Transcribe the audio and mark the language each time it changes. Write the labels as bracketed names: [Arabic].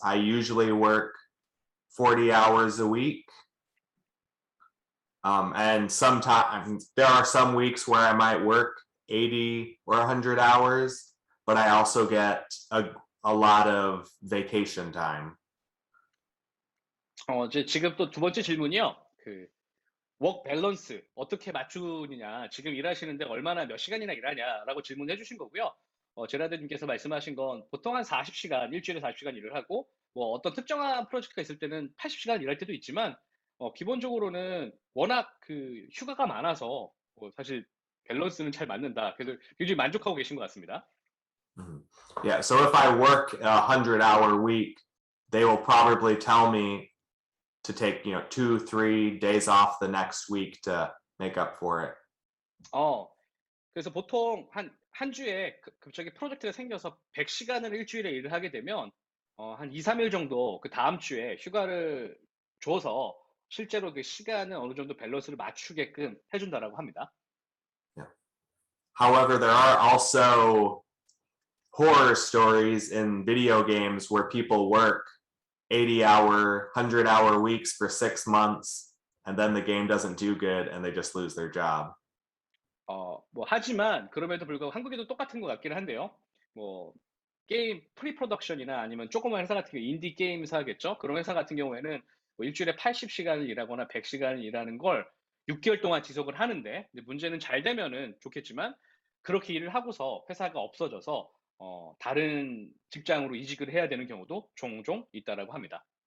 [English] I usually work 40 hours a week. And sometimes there are some weeks where I might work 80 or 100 hours, but I also get a lot of vacation time. [Korean] 지금 또 두 번째 질문이요. 워크 밸런스 어떻게 맞추느냐, 지금 일하시는데 얼마나 몇 시간이나 일하냐라고 질문해 주신 거고요. 제라드님께서 말씀하신 건 보통 한 40시간, 일주일에 40시간 일을 하고, 어떤 특정한 프로젝트가 있을 때는 80시간 일할 때도 있지만, 기본적으로는 워낙 휴가가 많아서 사실 밸런스는 잘 맞는다. 그래서 굉장히 만족하고 계신 것 같습니다. [English] Yeah, so if I work a 100-hour week, they will probably tell me to take 2-3 days off the next week to make up for it. [Korean] 그래서 보통 한 주에 갑자기 프로젝트가 생겨서 100시간을 일주일에 일을 하게 되면 한 2-3일 정도 그 다음 주에 휴가를 줘서 실제로 그 시간은 어느 정도 밸런스를 맞추게끔 해준다라고 합니다. [English] Yeah. However, there are also horror stories in video games where people work 80-hour, 100-hour weeks for 6 months, and then the game doesn't do good and they just lose their job. [Korean] 하지만 그럼에도 불구하고 한국에도 똑같은 것 같기는 한데요. 게임 프리프로덕션이나 아니면 조그만 회사 같은 경우 인디 게임 회사겠죠. 그런 회사 같은 경우에는 일주일에 80시간을 일하거나 100시간을 일하는 걸 6개월 동안 지속을 하는데, 문제는 잘 되면은 좋겠지만 그렇게 일을 하고서 회사가 없어져서 다른 직장으로 이직을 해야 되는 경우도 종종 있다라고 합니다.